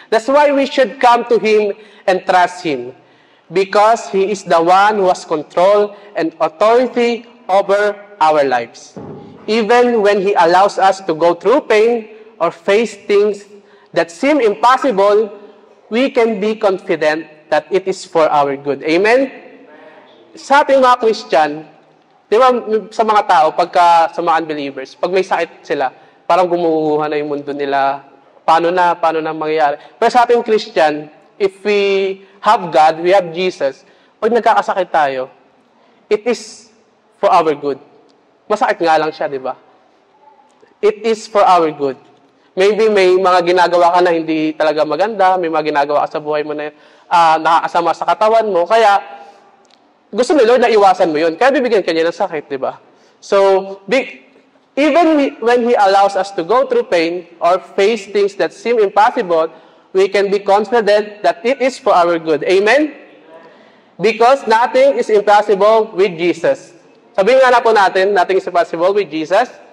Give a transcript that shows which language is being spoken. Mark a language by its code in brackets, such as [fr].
[en] That's why we should come to Him and trust Him. Because He is the one who has control and authority over our lives. Even when He allows us to go through pain or face things that seem impossible, we can be confident that it is for our good. Amen? [tl] Sa ating mga Christian, di ba, sa mga tao, sa mga unbelievers, pag may sakit sila, parang gumuguha na yung mundo nila. Paano na mangyayari? Pero sa ating Christian, [en] if we have God, we have Jesus, [tl] pag nagkakasakit tayo, [en] it is for our good. [tl] Masakit nga lang siya, di ba? [en] It is for our good. [tl] Maybe may mga ginagawa ka na hindi talaga maganda, may mga ginagawa ka sa buhay mo na nakakasama sa katawan mo, kaya gusto ni Lord na iwasan mo yun. Kaya bibigyan ka niya ng sakit, di ba? [en] So, even when He allows us to go through pain or face things that seem impossible, we can be confident that it is for our good. Amen? Because nothing is impossible with Jesus. [tl] Sabihin nga na po natin, [en] nothing is impossible with Jesus.